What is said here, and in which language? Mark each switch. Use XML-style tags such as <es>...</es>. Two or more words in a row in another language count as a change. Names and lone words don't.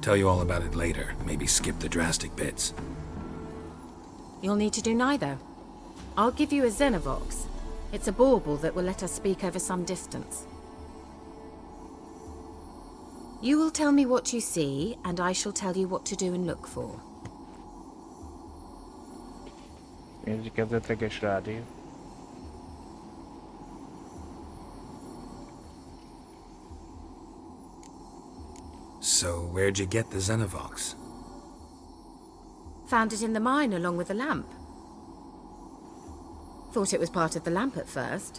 <en>Tell you all about it later. Maybe skip the drastic bits. You'll need to do neither. I'll give you a Xenovox. It's a bauble that will let us speak over some distance. You will tell me what you see, and I shall tell you what to do and look for.</en> <hu>Nézzük kezdetleges rádió.</hu> <en>So, where'd you get the Xenovox? Found it in the mine along with the lamp. Thought it was part of the lamp at first.</en>